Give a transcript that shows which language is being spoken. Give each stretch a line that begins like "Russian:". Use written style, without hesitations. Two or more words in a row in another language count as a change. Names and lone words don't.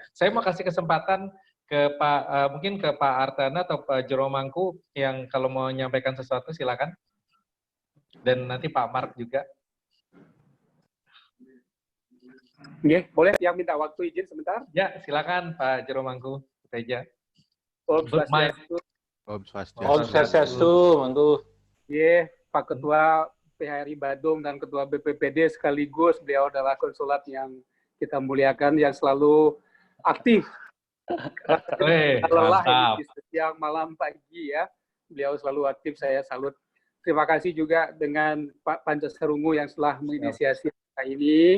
Indonesian: Saya mau kasih kesempatan ke mungkin ke Pak Artana atau Pak Jeromangku yang kalau mau menyampaikan sesuatu silakan. Dan nanti Pak Mark juga. Oke, boleh yang minta waktu izin sebentar? Ya, silakan Pak Jeromangku, Teja. Om Swastiastu, Mangku. Iya, Pak Ketua PHRI Badung dan Ketua BPPD sekaligus beliau adalah konsulat yang kita muliakan, yang selalu aktif. Lelah ini siang, malam, pagi ya. Beliau selalu aktif, saya salut. Terima kasih juga dengan Pak Pancasarungu yang telah menginisiasi ini.